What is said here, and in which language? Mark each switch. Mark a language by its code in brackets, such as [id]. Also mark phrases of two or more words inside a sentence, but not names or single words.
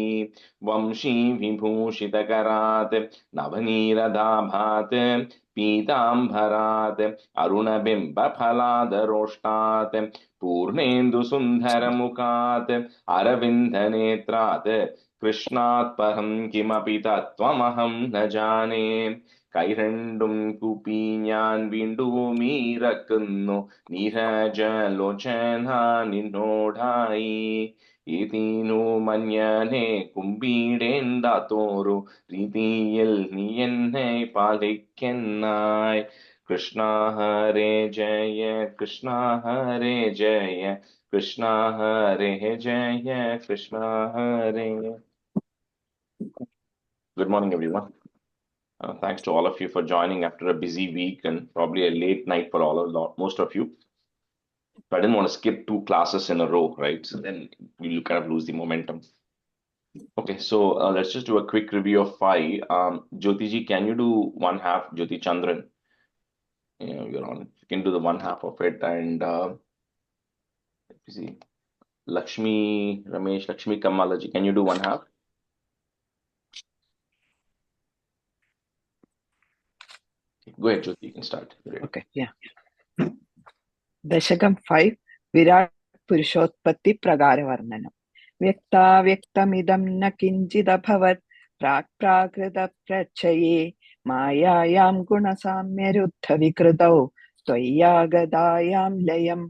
[sa] वंशी विभूषितकरात् नवनीरदाभात् पीताम्बरात् अरुणबिम्बफलादरोष्टात् पूर्णेन्दुसुन्दरमुखात् अरविन्दनेत्रात् कृष्णात् परं किमपि तत्त्वमहं न जाने। [ml] കൈരണ്ടും കൂപ്പി ഞാൻ വീണ്ടുമീറക്കുന്നു നീരജലോചന നിന്നോടായി. ഇതിനു മഞ്ഞനെ കുമ്പിടേണ്ടാത്തോരു രീതിയിൽ നീ എന്നെ പാലിക്കെന്നായി. [sa] കൃഷ്ണ ഹരേ ജയ കൃഷ്ണ ഹരേ ജയ കൃഷ്ണ ഹരേ ജയ കൃഷ്ണ ഹരേ. [en] Good morning, everyone. Thanks to all of you for joining after a busy week and probably a late night for most of you. So I didn't want to skip 2 classes in a row, right? So then we'll kind of lose the momentum. Okay, so let's just do a quick review of 5. Jyoti ji, can you do 1/2? Jyoti Chandran, you're on. You can do the 1/2 of it. And let me see. Lakshmi Ramesh, Lakshmi Kamala ji, can you do 1/2? Go ahead, Jyoti, you can start. Okay, yeah. Dasakam 5, Virat Purushotpatti Pragara Varnanam. [sa] Vyakta Vyaktamidam na kinchidabhavat prakrita prachaye mayayam gunasamya ruddha vikridau tvayagadayam layam